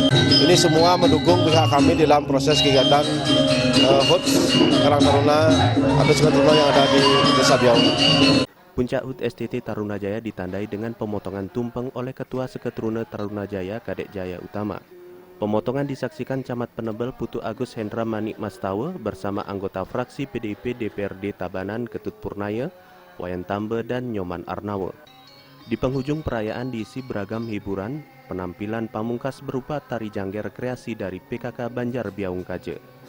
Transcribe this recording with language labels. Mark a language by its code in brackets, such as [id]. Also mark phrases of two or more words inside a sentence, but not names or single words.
[id] Ini semua mendukung pihak kami dalam proses kegiatan HUT Karang Taruna atau Seketruna yang ada di Desa Biaung. Puncak HUT STT Tarunajaya ditandai dengan pemotongan tumpeng oleh Ketua Seketruna Tarunajaya Kadek Jaya Utama. Pemotongan disaksikan Camat Penebel Putu Agus Hendra Manik Mastawa bersama anggota fraksi PDIP DPRD Tabanan Ketut Purnaya, Wayan Tambe, dan Nyoman Arnawa. Di penghujung perayaan diisi beragam hiburan, penampilan pamungkas berupa tari jangger kreasi dari PKK Banjar Biaung KJ.